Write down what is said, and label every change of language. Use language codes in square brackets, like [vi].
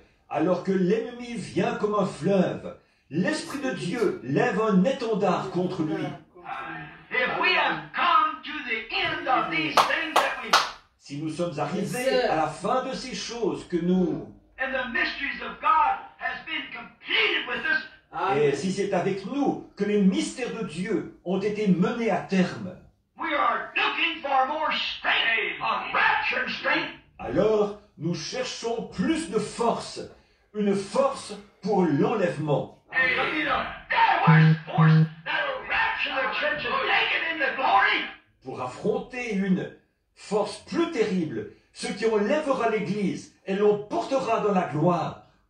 [fr] Alors que l'ennemi vient comme un fleuve, l'Esprit de Dieu lève un étendard contre lui. [en] If we have come to the end of these things that we [fr] Si nous sommes arrivés à la fin de ces choses que nous... [en] and the mysteries of God has been completed with us, [fr] Et Amen. si c'est avec nous que les mystères de Dieu ont été menés à terme, [en] we are looking for more strength, a rapture strength. [fr] alors nous cherchons plus de force, une force pour l'enlèvement. [en] To be the devil's force that'll rapture the church and take it into glory. [fr] Pour affronter une force plus terrible, ce qui enlèvera l'Église et l'emportera dans la gloire.